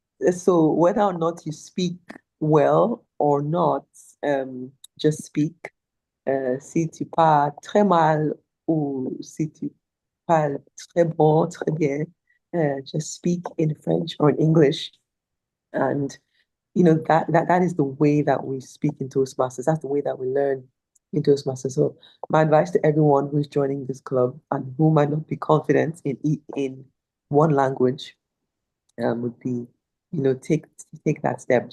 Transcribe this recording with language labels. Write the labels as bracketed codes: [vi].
[en] So whether or not you speak well or not, just speak. [fr] Si tu parles très mal ou si tu parles très bon, très bien, [en] just speak in French or in English. And that is the way that we speak in Toastmasters. That's the way that we learn in Toastmasters. So my advice to everyone who's joining this club and who might not be confident in one language would be, take that step.